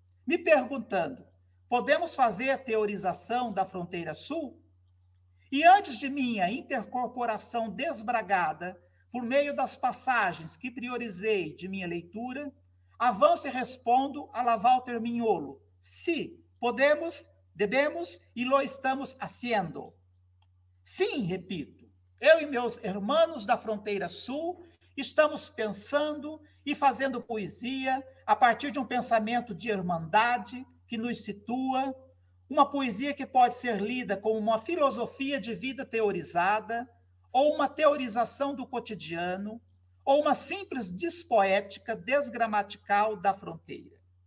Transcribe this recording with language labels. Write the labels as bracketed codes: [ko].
[pt] Me perguntando, podemos fazer a teorização da fronteira sul? E antes de minha intercorporação desbragada, por meio das passagens que priorizei de minha leitura, avanço e respondo a la Walter Mignolo. [es] Sí, podemos, debemos e lo estamos haciendo. [pt] Sim, repito, eu e meus hermanos da fronteira sul estamos pensando e fazendo poesia a partir de um pensamento de irmandade que nos situa, uma poesia que pode ser lida como uma filosofia de vida teorizada, ou uma teorização do cotidiano, ou uma simples despoética desgramatical da fronteira.